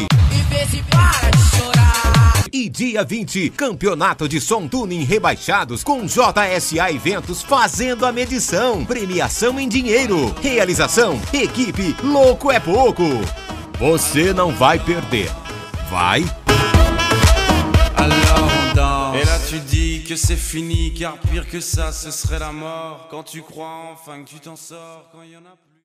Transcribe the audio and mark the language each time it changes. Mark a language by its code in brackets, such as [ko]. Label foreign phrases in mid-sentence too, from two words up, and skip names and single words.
[pt] E vê se para de chorar. E dia 20, Campeonato de Som Tuning Rebaixados com JSA Eventos fazendo a medição. Premiação em dinheiro. Realização, equipe Louco é Pouco. Você não vai perder. Vai? [fr] Alors on danse. Et là tu dis que c'est fini, car pire que ça, ce serait la mort. Quand tu crois enfin que tu t'en sors, quand il y en a plus.